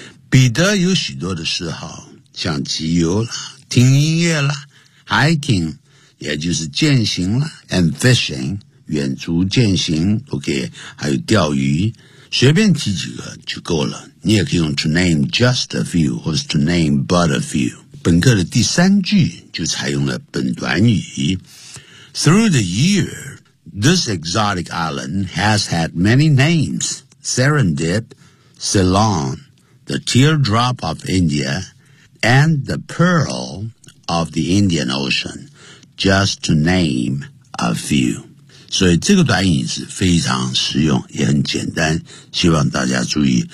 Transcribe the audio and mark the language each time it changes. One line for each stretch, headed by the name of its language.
Chinese: 彼得有许多的嗜好，像集邮啦，听音乐啦， hiking,也就是健行了
English: and fishing,
Chinese: 远足健行 OK, 还有钓鱼，随便提几个就够了。你也可以用
English: to name just a few
Chinese: 或是
English: to name but a few。
Chinese: 本课的第三句就采用了本短语。
English: Through the year, this exotic island has had many names, Serendip, Ceylon, the teardrop of India, and the pearl of the Indian Ocean. Just to name a few.
Chinese: 所以这个短语是非常实用也很简单，希望大家注意。